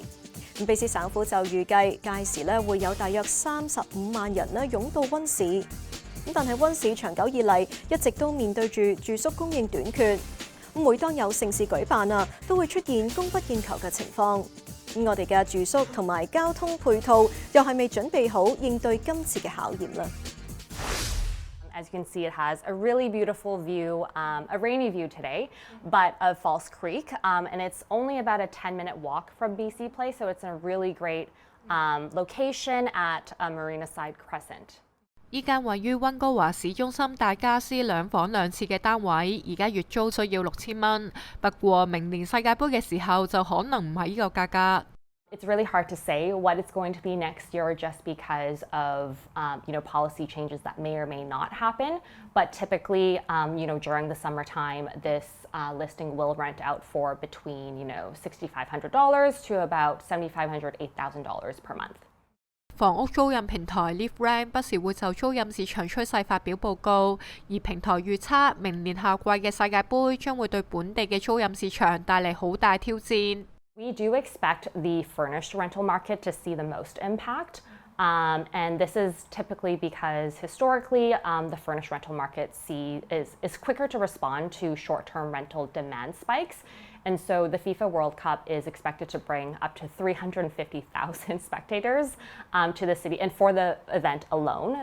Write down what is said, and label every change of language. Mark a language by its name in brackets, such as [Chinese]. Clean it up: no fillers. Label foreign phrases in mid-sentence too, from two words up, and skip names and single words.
[Cantonese] 卑詩省府就預計屆時會有大約35萬人湧到溫市。但係溫市長久以嚟一直都面對住住宿供應短缺。每當有盛事舉辦都會出現供不應求嘅情況。我哋嘅住宿同埋交通配套又係未準備好應對今次嘅考驗呢？ [English] As you can see, it has a really beautiful view, a rainy view today, but of False Creek, and it's only about a 10-minute walk from BC Place, so it's a really great location at Marina Side Crescent. [Cantonese] 依間位於溫哥華市中心大家私2房2廁嘅單位，而家月租需要6000蚊。不過明年世界盃嘅時候就可能唔係呢個價格。 [English] It's really hard to say what it's going to be next year just because of policy changes that may or may not happen. But typically, during the summertime, this listing will rent out for between $6,500 to about $7,500 to $8,000 per month. [Cantonese] 房屋租賃平台 LiveRent 不時會就租賃市場趨勢發表報告，而平台預測明年夏季嘅世界盃將會對本地嘅租賃市場帶嚟好大挑戰。 [English] We do expect the furnished rental market to see the most impact, and this is typically because historically the furnished rental market is quicker to respond to short-term rental demand spikes, and so the FIFA World Cup is expected to bring up to 350,000 spectators to the city, and for the event alone.